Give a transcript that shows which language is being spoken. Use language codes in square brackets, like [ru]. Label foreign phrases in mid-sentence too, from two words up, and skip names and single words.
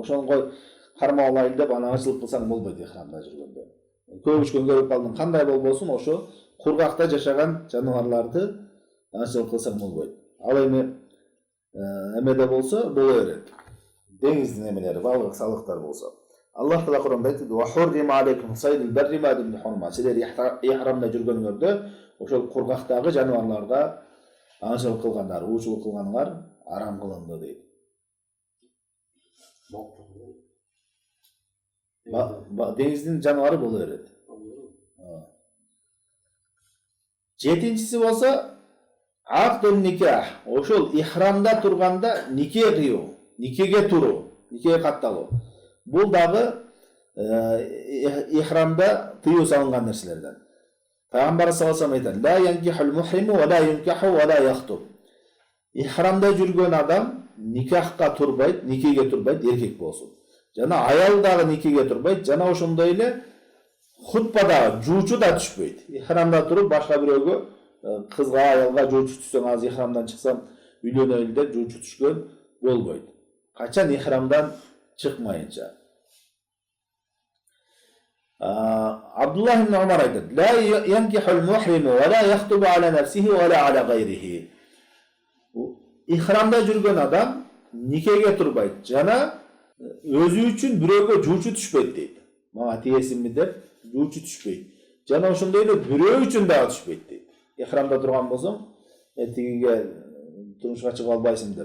[ky] Ошону кой кармап алайын деп аны аңчылык кылсаң болбойт ихрамда жүргөндө. Көбүчкөн көрүп калдың, кандай болбосун, ошо кургакта жашаган жаныбарларды аңчылык кылсаң болбойт. Ал эми эмеде болсо боло берет. Деңиздин эмелери, балык, салыктар болсо. Аллах Таала Кур'анда айтты: [ar] "وحرم عليكم صيد البر ما دمتم حرما." [ky] Силер ихрамда жүргөнүңөрдө ошол кургактагы жаныбарларга аңчылык кылгандар, уучулук кылганыңар арам кылынды дейт. Деңиздин жаныбары боло берет. Жетинчиси болсо [ar] عقد النكاح. [ky] Ошол ихрамда турганда нике кыйуу, никеге туруу, никеге катталуу. Бул дагы ихрамда тыюу салынган нерселерден. Пайгамбар [ar] صلى الله عليه وسلم [ky] айтат: [ar] "لا ينكح المحرم ولا ينكح ولا يخطب." [ky] Ихрамда жүргөн адам никахка турбайт, никеге турбайт, эркек болсун. Жана аял дагы никеге турбайт, жана ошондой эле хутбада жуучу да түшпөйт. Ихрамда туруп башка бирөөгө, кызга, аялга жуучу түшсөң, азыр ихрамдан чыксам үйлөнөйүн деп жуучу түшкөн болбойт. Качан ихрамдан чыкмайынча. Абдуллах ибн Умар айтат: [ar] "لا ينكح المحرم ولا يخطب على نفسه ولا على غيره." [ky] Ихрамда жүргөн адам никеге турбайт, жана өзү үчүн бирөөгө жуучу түшпөйт дейт. Мага тиесимби деп жуучу түшпөйт. Жана ошондой эле бирөө үчүн дагы түшпөйт дейт. Ихрамда турган болсоң, тигиге турмушка чыгып албайсың деп.